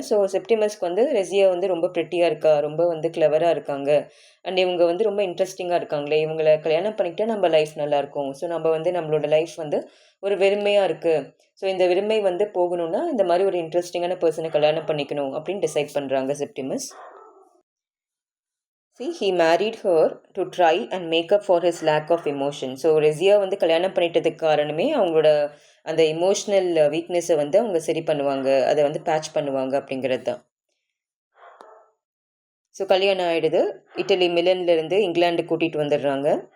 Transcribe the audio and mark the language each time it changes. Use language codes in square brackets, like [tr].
[ta] So செப்டிமஸ்க்கு வந்து ரெசியா வந்து ரொம்ப ப்ரிட்டியாக இருக்கா, ரொம்ப வந்து கிளவராக இருக்காங்க, அண்ட் இவங்க வந்து ரொம்ப இன்ட்ரெஸ்டிங்காக இருக்காங்களே, இவங்களை கல்யாணம் பண்ணிக்கிட்டா நம்ம லைஃப் நல்லாயிருக்கும், ஸோ நம்ம வந்து நம்மளோட லைஃப் வந்து ஒரு வெறுமையாக இருக்குது, ஸோ இந்த வெறுமை வந்து போகணும்னா இந்த மாதிரி ஒரு இன்ட்ரெஸ்டிங்கான பர்சனை கல்யாணம் பண்ணிக்கணும் அப்படின்னு டிசைட் பண்ணுறாங்க Septimus. [en] he married her to try and make up for his lack of emotion. [ta] So ரெசியா வந்து கல்யாணம் பண்ணிட்டதுக்கு காரணமே அவங்களோட அந்த இமோஷ்னல் வீக்னஸை வந்து அவங்க சரி பண்ணுவாங்க, அதை வந்து பேட்ச் பண்ணுவாங்க அப்படிங்கிறது தான். ஸோ கல்யாணம் ஆகிடுது. இட்டலி மிலன்லேருந்து இங்கிலாந்து கூட்டிகிட்டு வந்துடுறாங்க.